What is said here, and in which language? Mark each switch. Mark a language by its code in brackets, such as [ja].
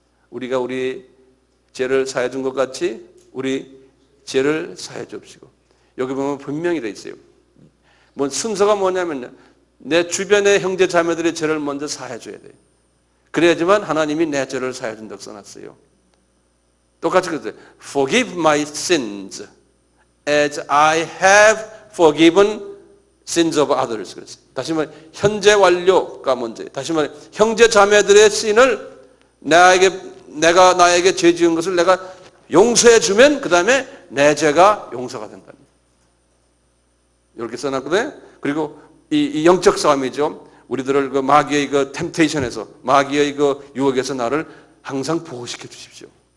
[ko] 우리가 우리 죄를 사해 준 것 같이 우리 죄를 사해 줍시고. 여기 보면 분명히 되어 있어요. 뭐 순서가 뭐냐면요, 내 주변의 형제 자매들의 죄를 먼저 사해 줘야 돼요. 그래야지만 하나님이 내 죄를 사해 준다고 써놨어요. 똑같이 그랬어요. [en] Forgive my sins as I have forgiven sins of others. [ko] 그랬어요. 다시 말해 현재 완료가 먼저. 다시 말해 형제 자매들의 신을 내가 나에게 죄 지은 것을 내가 용서해 주면 그 다음에 내 죄가 용서가 된다. 이렇게 써놨거든요. 그리고 이 영적 싸움이죠. 우리들을 그 마귀의 그 템테이션에서, 마귀의 그 유혹에서 나를 항상 보호시켜 주십시오.